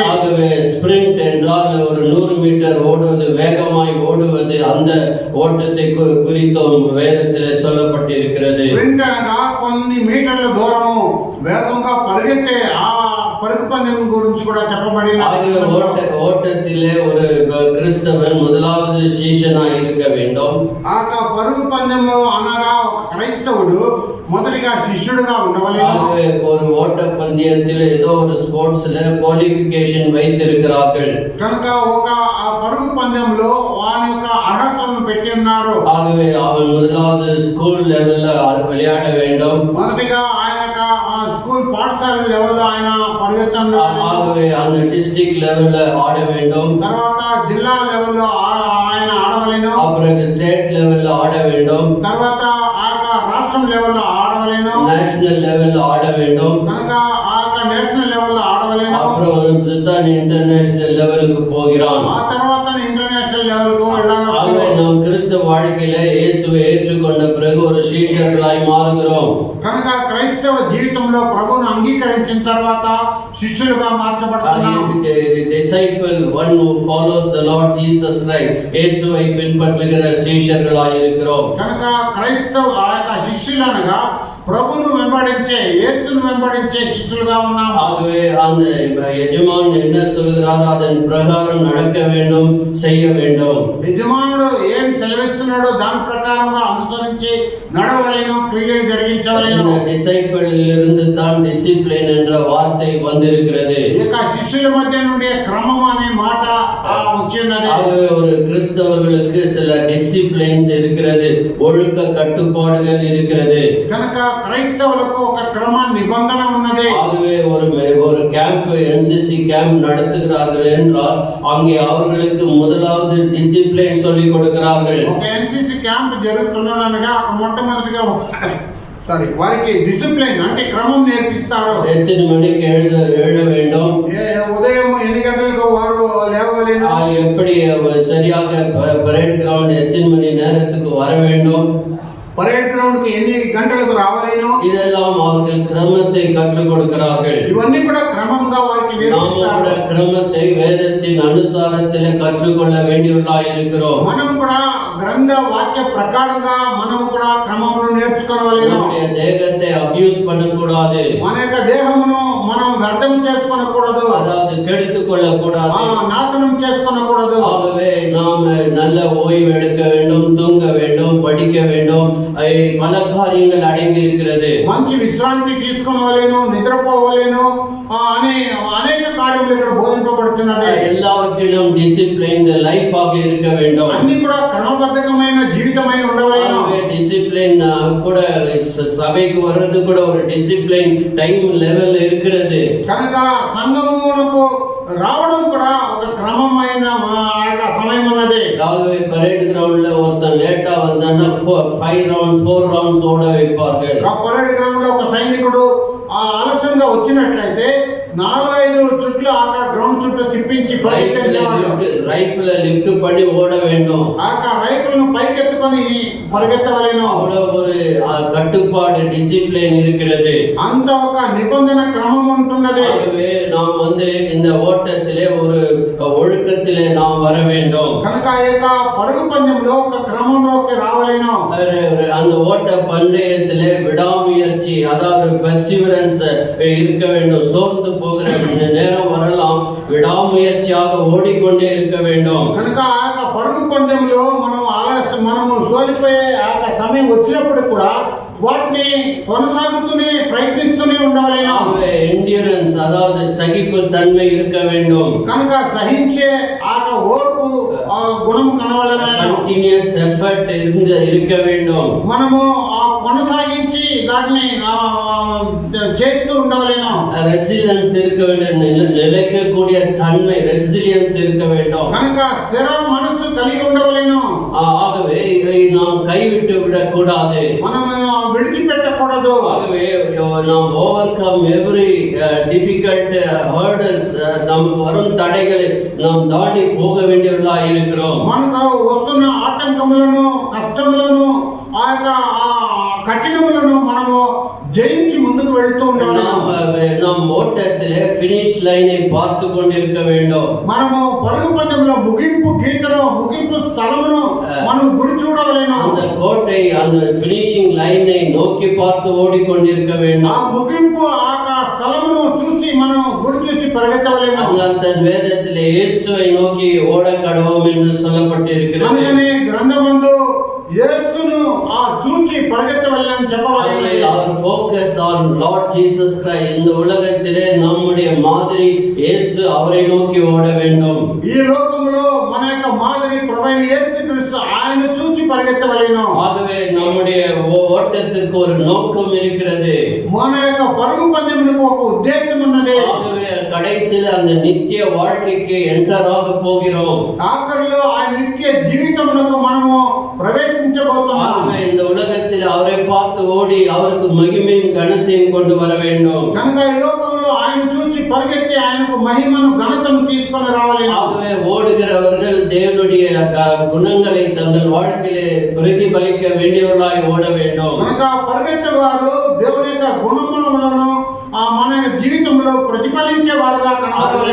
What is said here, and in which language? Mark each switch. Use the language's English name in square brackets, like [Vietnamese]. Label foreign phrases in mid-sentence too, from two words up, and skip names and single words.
[Tamil] ஆகவே ஸ்பிரிண்ட் என்றால் ஒரு 100 மீட்டர் ஓடுவது, வேகமாய் ஓடுவது, அந்த ஓட்டத்தை குறித்தும் வேதத்திலே சொல்லப்பட்டிருக்கிறது. [Telugu] స్ప్రింట్ అనగా కొన్ని మీటర్ల దూరము వేగంగా పరిగెత్తే ఆ పరుగు పందెం గురించి కూడా చెప్పబడిన. [Tamil] ஓட்டத்திலே ஒரு கிறிஸ்தவன் முதலாவது சீஷனாய் இருக்க வேண்டும். [Telugu] ఆ పరుగు పందెంలో అనగా ఒక క్రైస్తవుడు మొదటిగా శిష్యుడుగా ఉండవలెను. [Tamil] ஒரு ஓட்ட பந்தயத்தில் ஏதோ ஒரு [English] sportsla qualification [Tamil] வைத்திருக்கிறார்கள். [Telugu] కనుక ఒక ఆ పరుగు పందెంలో వాని యొక్క అర్హతలను పెట్టి ఉన్నారు. [Tamil] ஆகவே அவன் முதலாவது [English] school levella [Tamil] விளையாட வேண்டும். [Telugu] మొదటిగా ఆయన స్కూల్ పాఠశాల లెవెల్లో ఆయన పరిగెత్తున్నారు. [Tamil] ஆகவே அந்த [English] district levella [Tamil] ஆட வேண்டும். [Telugu] తర్వాత జిల్లా లెవెల్లో ఆయన ఆడవలెను. [Tamil] அப்புறம் [English] state levella [Tamil] ஆட வேண்டும். [Telugu] తర్వాత రాష్ట్రం లెవెల్లో ఆడవలెను. [English] national levella [Tamil] ஆட வேண்டும். [Telugu] కనుక [English] national levello [Telugu] ఆడవలెను. [Tamil] அப்புறம் தான் [English] international levelukku [Tamil] போகிறான். [Telugu] ఆ తర్వాత [English] international levelku [Telugu] వెళ్ళాలి. [Tamil] ஆகவே நாம் கிறிஸ்தவ வாழ்க்கையில இயேசுவை ஏற்றுக்கொண்ட பிறகு ஒரு சீஷர்களாய் மாறுகிறோம். [Telugu] కనుక క్రైస్తవ జీవితంలో ప్రభువును అంగీకరించిన తర్వాత శిష్యులుగా మార్చబడుతున్నాం. [English] disciple, one who follows the Lord Jesus Christ, [Tamil] இயேசுவை பின்பற்றுகிற சீஷர்களாய் இருக்கிறோம். [Telugu] కనుక క్రైస్తవ శిష్యులనగా ప్రభువును వెంబడించే, యేసును వెంబడించే శిష్యులుగా ఉన్నాం. [Tamil] ஆகவே அந்த எஜமான் என்ன சொல்கிறாரோ அதன் பிரகாரம் நடக்க வேண்டும், செய்ய வேண்டும். [Telugu] యజమానుడు ఏం సెలవిస్తున్నాడో దాని ప్రకారంగా అనుసరించి నడవలేను, క్రియలు జరిగించవలేను. [Tamil] disciple இருந்து தான் டிசிப்ளின் என்ற வார்த்தை வந்திருக்கிறது. [Telugu] ఇక శిష్యుల మధ్య నుండి క్రమం అనే మాట వచ్చినది. [Tamil] ஆகவே ஒரு கிறிஸ்தவர்களுக்கு சில டிசிப்ளின்ஸ் இருக்கிறது, ஒழுக்க கட்டுப்பாடுகள் இருக்கிறது. [Telugu] కనుక క్రైస్తవులకు ఒక క్రమ నిబంధన ఉన్నది. [Tamil] ஆகவே ஒரு கேம்ப், NCC கேம்ப் நடத்துகிறார்கள் என்றால் அங்கே அவர்களுக்கு முதலாவது டிசிப்ளின் சொல்லிக் கொடுக்கிறார்கள். [Telugu] ఒక NCC క్యాంప్ జరుగుతున్నదనగా మొట్టమొదటిగా వారికి డిసిప్లిన్ అంటే క్రమం నేర్పిస్తారు. [Tamil] எத்தனை மணிக்கு எழ வேண்டும், [Telugu] ఉదయం ఎన్ని గంటలకు వారు లేవలేను, [Tamil] எப்படி சரியாக [English] parade ground [Tamil] எத்தனை மணி நேரத்துக்கு வர வேண்டும், [English] parade ground [Telugu] కి ఎన్ని గంటలకు రావాలేను, [Tamil] இதெல்லாம் அவர்கள் கிரமத்தை கற்றுக் கொடுக்கிறார்கள். [Telugu] ఇవన్నీ కూడా క్రమంగా వారికి నేర్పిస్తారు. [Tamil] கிரமத்தை வேதத்தின் அனுசாரத்திலே கற்றுக்கொள்ள வேண்டியவர்களாய் இருக்கிறோம். [Telugu] మనం కూడా గ్రంథ వాక్య ప్రకారంగా మనం కూడా క్రమమును నేర్చుకోవాలేను. [Tamil] நம்முடைய தேகத்தை அபியூஸ் பண்ணக்கூடாது. [Telugu] మన యొక్క దేహమును మనం వ్యర్థం చేసుకోనకూడదు, [Tamil] அதாவது கெடுத்துக் கொள்ளக்கூடாது, [Telugu] నాశనం చేసుకోనకూడదు. [Tamil] ஆகவே நாம் நல்ல ஓய்வு எடுக்க வேண்டும், தூங்க வேண்டும், படிக்க வேண்டும், பல காரியங்கள் அடங்கி இருக்கிறது. [Telugu] మంచి విశ్రాంతి తీసుకోవాలేను, నిద్రపోవాలేను అని అనేక కార్యములు ఇక్కడ బోధింపబడుతున్నది. [Tamil] எல்லாவற்றிலும் [English] discipline life [Tamil] ஆக இருக்க வேண்டும். [Telugu] అన్ని కూడా క్రమబద్ధమైన జీవితమై ఉండవలేను. [Tamil] டிசிப்ளின் கூட சபைக்கு வர்றது கூட ஒரு [English] discipline time level [Tamil] இருக்கிறது. [Telugu] కనుక సంఘమునకు రావడం కూడా ఒక క్రమమైన సమయం ఉన్నది. [Tamil] ஆகவே [English] parade groundla [Tamil] ஒருத்தன் லேட்டா வந்தான்னா 5 ரவுண்ட்ஸ் 4 ரவுண்ட்ஸ் ஓட வைப்பார்கள். [Telugu] ఆ [English] parade ground [Telugu] లో ఒక సైనికుడు ఆలస్యంగా వచ్చినట్లయితే 4-5 చుట్లు ఆ గ్రౌండ్ చుట్టూ తిప్పించి [English] rifle lift [Tamil] பண்ணி ஓட வேண்டும். [Telugu] ఆ రైఫిల్ ను పైకెత్తుకొని పరిగెత్తవలెను. [Tamil] அவ்வளவு ஒரு கட்டுப்பாடு, டிசிப்ளின் இருக்கிறது. [Telugu] అంత ఒక నిబంధన క్రమం ఉంటున్నది. [Tamil] ஆகவே நாம் இந்த ஓட்டத்திலே ஒரு ஒழுக்கத்திலே நாம் வர வேண்டும். [Telugu] కనుక ఈ పరుగు పందెంలో ఒక క్రమంలోకి రావలేను. [Tamil] அந்த ஓட்ட பந்தயத்திலே விடாமுயற்சி, அதாவது பெர்சிவரன்ஸ் இருக்க வேண்டும். சோர்ந்து போகிற நேரம் வரலாம், விடாமுயற்சியாக ஓடிக்கொண்டே இருக்க வேண்டும். [Telugu] కనుక ఆ పరుగు పందెంలో మనము సోలిపోయే ఆ సమయం వచ్చినప్పుడు కూడా వాటిని కొనసాగుతూనే ప్రయత్నిస్తూనే ఉండవలేను. ఎండ్యూరెన్స్, [Tamil] அதாவது சகிப்பு தன்மை இருக்க வேண்டும். [Telugu] కనుక సహించే ఆ ఓర్పు గుణం కనవలెను. [English] continuous effort [Tamil] இருக்க வேண்டும். [Telugu] మనము కొనసాగించి విశ్వసించి దాన్ని చేస్తూ ఉండవలేను. [Tamil] ரெசிலியன்ஸ் இருக்க வேண்டும், நிலைக்கக்கூடிய தன்மை, ரெசிலியன்ஸ் இருக்க வேண்டும். [Telugu] కనుక స్థిర మనస్సు కలిగి ఉండవలేను. [Tamil] ஆகவே இதை நாம் கைவிட்டு விடக்கூடாது, [Telugu] మనం విడిచిపెట్టకూడదు. [Tamil] ஆகவே நாம் [English] over come every difficult hurdles, [Tamil] நமக்கு வரும் தடைகளை நாம் தாண்டி போக வேண்டியவர்களாக இருக்கிறோம். [Telugu] మనకు వస్తున్న ఆటంకములను, కష్టములను, ఆ యొక్క కఠినములను మనము జయించి ముందుకు వెళ్తూ ఉండాలి. [Tamil] நாம் ஓட்டத்திலே [English] finish linai [Tamil] பார்த்து கொண்டிருக்க வேண்டும். [Telugu] మనము పరుగు పందెంలో ముగింపు గీతలో ముగింపు స్థలమును మనం గురి చూడవలేను. [Tamil] அந்த கோட்டை, அந்த [English] finishing linai [Tamil] நோக்கி பார்த்து ஓடிக்கொண்டிருக்க வேண்டும். [Telugu] ఆ ముగింపు ఆ స్థలమును చూసి మనం గురి చూసి పరిగెత్తవలేను. [Tamil] அதனால் தன் வேதத்திலே இயேசுவை நோக்கி ஓட கடவோம் என்று சொல்லப்பட்டிருக்கிறது. [Telugu] అందుకనే గ్రంథమందు యేసును చూచి పరిగెత్తవలెనని చెప్పబడింది. [English] our focus on Lord Jesus Christ. [Tamil] இந்த உலகத்திலே நம்முடைய மாதிரி இயேசு, அவரை நோக்கி ஓட வேண்டும். [Telugu] ఈ లోకములో మన యొక్క మాదిరి ప్రభువైన యేసుక్రీస్తు, ఆయన చూచి పరిగెత్తవలెను. [Tamil] ஆகவே நம்முடைய ஓட்டத்திற்கு ஒரு நோக்கம் இருக்கிறது. [Telugu] మన యొక్క పరుగు పందెమునకు ఒక ఉద్దేశం ఉన్నది. [Tamil] ஆகவே கடைசியில் அந்த நித்திய வாழ்க்கைக்கு என்டர் ஆக போகிறோம். [Telugu] ఆఖరిలో ఆ నిత్య జీవితమునకు మనము ప్రవేశించబోతున్నాం. [Tamil] ஆகவே இந்த உலகத்தில் அவரை பார்த்து ஓடி அவருக்கு மகிமையும் கனத்தையும் கொண்டு வர வேண்டும். [Telugu] కనుక ఈ లోకంలో ఆయన చూచి పరిగెత్తి ఆయనకు మహిమను ఘనతను తీసుకొని రావాలి. [Tamil] ஆகவே ஓடுகிறவர்கள் தேவனுடைய குணங்களை தங்கள் வாழ்க்கையிலே பிரதிபலிக்க வேண்டியவர்களாய் ஓட வேண்டும். [Telugu] కనుక పరిగెత్తేవారు దేవుని యొక్క గుణములను మన జీవితంలో ప్రతిఫలించే వారుగా కనబడాలి.